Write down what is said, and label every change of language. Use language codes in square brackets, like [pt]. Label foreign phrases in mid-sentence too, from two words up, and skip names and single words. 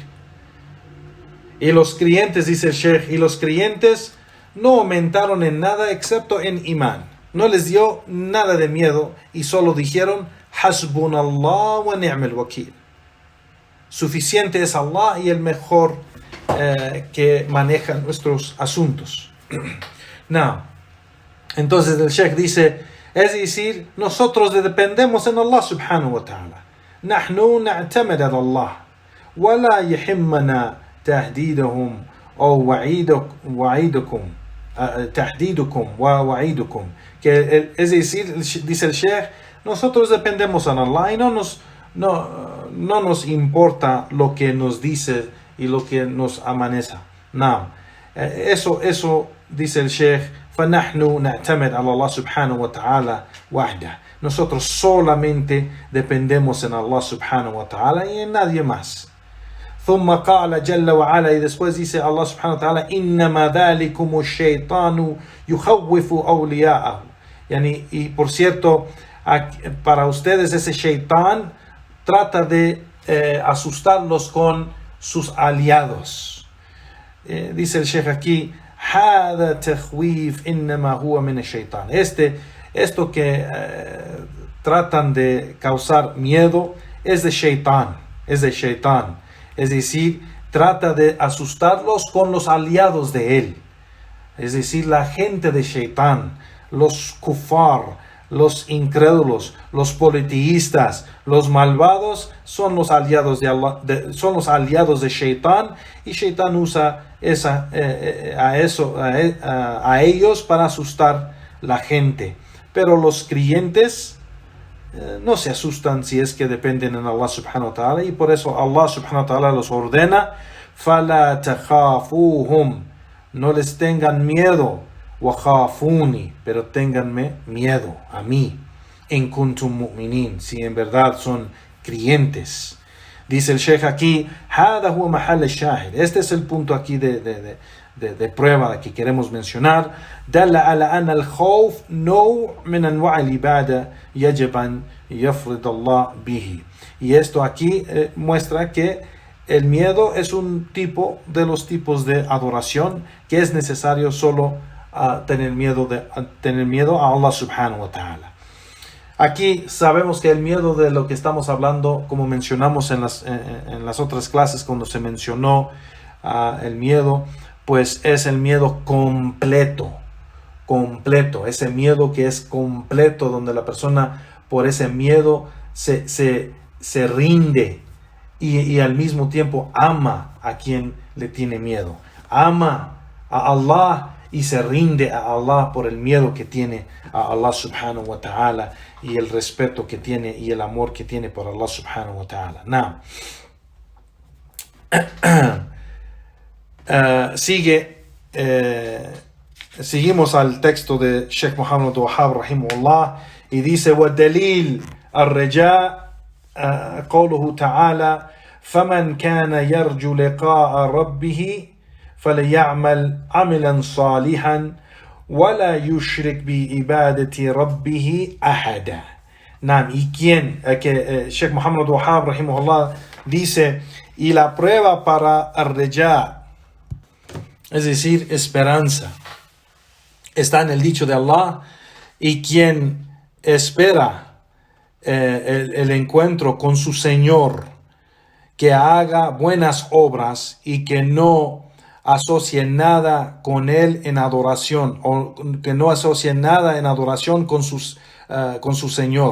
[es] Y los creyentes, dice el Sheikh, y los creyentes no aumentaron en nada excepto en imán. No les dio nada de miedo y solo dijeron, [ar] حسبنا الله ونعم الوكيل. [es] Suficiente es Allah y el mejor que maneja nuestros asuntos. No. Entonces el Sheikh dice, es decir, nosotros dependemos en Allah [ar] سبحانه وتعالى. نحن نعتمد على الله. ولا يهمنا تهديدهم أو وعيدكم تهديدكم ووعيدكم. [es] Que es decir, dice el Sheikh, nosotros dependemos en Allah y no nos importa lo que nos dice y lo que nos amenaza. No. Eso dice el Sheikh, [ar] فنحن نعتمد على الله سبحانه وتعالى وحده. [es] Nosotros solamente dependemos en Allah [ar] سبحانه وتعالى [es] y en nadie más. [ar] ثم قال جل وعلا, [es] y después dice Allah [ar] سبحانه وتعالى, إنما ذلكم الشيطان يخوف أولياءه. [es] Y por cierto, para ustedes ese shaitán trata de asustarlos con sus aliados. Dice el Sheikh aquí, [ar] هذا تخويف إنما هو من الشيطان. [es] Esto que tratan de causar miedo es de shaitán, es decir, trata de asustarlos con los aliados de él, es decir, la gente de shaitán, los kufar, los incrédulos, los politeístas, los malvados son los aliados de Allah, son los aliados de shaitán, y shaitán usa a ellos para asustar la gente. Pero los creyentes no se asustan si es que dependen en Allah [ar] سبحانه وتعالى, [es] y por eso Allah [ar] سبحانه وتعالى [es] los ordena, [ar] فَلَا تَخَافُوهُمْ, [es] no les tengan miedo, وَخَافُونِ, pero tenganme miedo a mí, [ar] إِن كُنْتُم مُؤْمِنِينَ, [es] si en verdad son creyentes. Dice el Sheikh aquí, [ar] هذا هو محل الشاهد, [es] este es el punto aquí de prueba que queremos mencionar. [ar] دل على أن الخوف نوع من أنواع العبادة يجب أن يفرض الله به. [es] Y esto aquí muestra que el miedo es un tipo de los tipos de adoración que es necesario solo tener miedo a Allah [ar] سبحانه وتعالى. [es] Aquí sabemos que el miedo de lo que estamos hablando, como mencionamos en las otras clases cuando se mencionó el miedo, pues es el miedo completo, ese miedo que es completo, donde la persona por ese miedo se rinde y al mismo tiempo ama a quien le tiene miedo, ama a Allah y se rinde a Allah por el miedo que tiene a Allah [ar] سبحانه وتعالى [es] y el respeto que tiene y el amor que tiene por Allah [ar] سبحانه وتعالى. [es] Now, seguimos al texto de Sheikh Muhammad Wahhab rahimahullah, y dice, [ar] وَالدَّلِيلُ الرَّجَاء قوله تعالى فمن كان يرجو لقاء ربه فليعمل عملا صالحا ولا يشرك بعبادة ربه أحدا. [es] Nam, y quien Sheikh Muhammad Wahhab rahimahullah dice, y la prueba para el-Raja, es decir, esperanza, está en el dicho de Allah, y quien espera el encuentro con su Señor, que haga buenas obras y que no asocie nada con él en adoración, o que no asocie nada en adoración con su Señor.